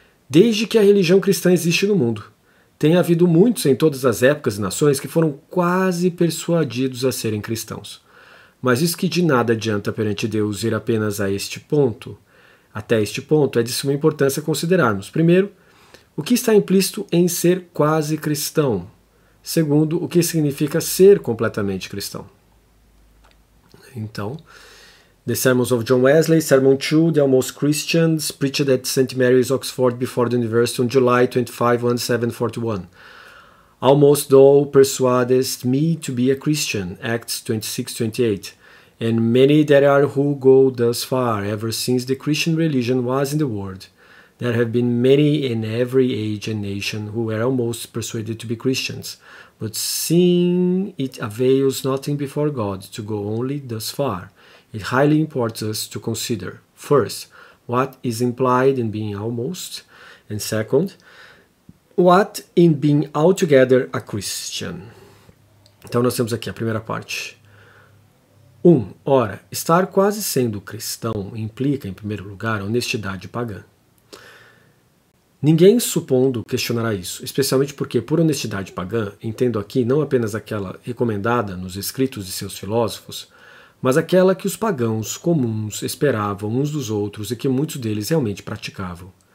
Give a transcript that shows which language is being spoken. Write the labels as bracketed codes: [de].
[pt] Desde que a religião cristã existe no mundo, tem havido muitos em todas as épocas e nações que foram quase persuadidos a serem cristãos. Mas isso que de nada adianta perante Deus ir apenas até este ponto, é de suma importância considerarmos, primeiro, o que está implícito em ser quase cristão. Segundo, o que significa ser completamente cristão. Então, [en] The Sermons of John Wesley, Sermon 2, The Almost Christians, preached at St. Mary's, Oxford, before the University on July 25, 1741. Almost thou persuadest me to be a Christian, Acts 26-28. And many there are who go thus far, ever since the Christian religion was in the world. There have been many in every age and nation who were almost persuaded to be Christians, but seeing it avails nothing before God to go only thus far, it highly imports us to consider, first, what is implied in being almost, and second, what in being altogether a Christian. [pt] Então nós temos aqui a primeira parte. 1. Ora, estar quase sendo cristão implica, em primeiro lugar, honestidade pagã. Ninguém, supondo, questionará isso, especialmente porque, por honestidade pagã, entendo aqui não apenas aquela recomendada nos escritos de seus filósofos, mas aquela que os pagãos comuns esperavam uns dos outros e que muitos deles realmente praticavam.